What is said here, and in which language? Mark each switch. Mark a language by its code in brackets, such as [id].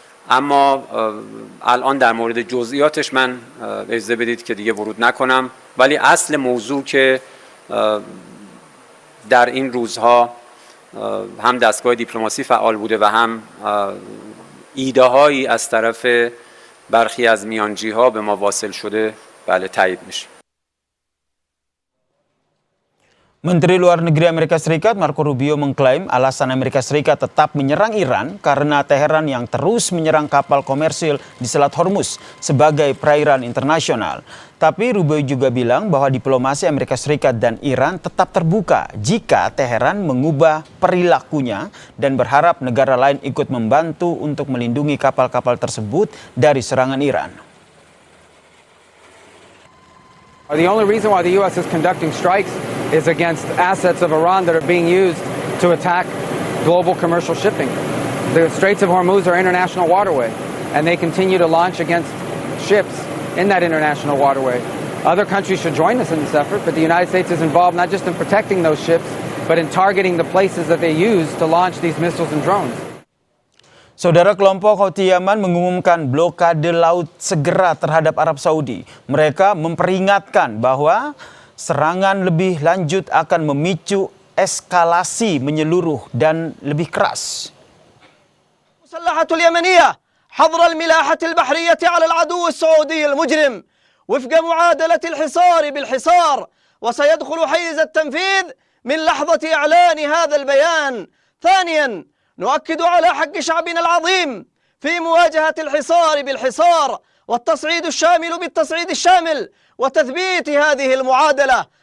[fa] اما الان در مورد جزئیاتش من اجازه بدید که دیگه ورود نکنم، ولی اصل موضوع که در این روزها هم دستگاه دیپلماسی فعال بوده و هم ایده هایی از طرف برخی از میانجی‌ها به ما واصل شده بله تایید میشه. [id] Menteri Luar Negeri Amerika Serikat Marco Rubio mengklaim alasan Amerika Serikat tetap menyerang Iran karena Teheran yang terus menyerang kapal komersil di Selat Hormuz sebagai perairan internasional. Tapi Rubio juga bilang bahwa diplomasi Amerika Serikat dan Iran tetap terbuka jika Teheran mengubah perilakunya dan berharap negara lain ikut membantu untuk melindungi kapal-kapal tersebut dari serangan Iran. [en] The only reason why the U.S. is conducting strikes is against assets of Iran that are being used to attack global commercial shipping. The Straits of Hormuz are international waterway, and they continue to launch against ships in that international waterway. Other countries should join us in this effort, but the United States is involved not just in protecting those ships, but in targeting the places that they use to launch these missiles and drones. [id] Saudara, kelompok Houthi Yaman mengumumkan blokade laut segera terhadap Arab Saudi. Mereka memperingatkan bahwa serangan lebih lanjut akan memicu eskalasi menyeluruh dan lebih keras. [ar] المسلحة اليمنية حظر الملاحة البحرية على العدو السعودي المجرم وفق معادلة الحصار بالحصار، وسيدخل حيز التنفيذ من لحظة إعلان هذا البيان. ثانيا، نؤكد على حق شعبنا العظيم في مواجهة الحصار بالحصار والتصعيد الشامل بالتصعيد الشامل وتثبيت هذه المعادلة.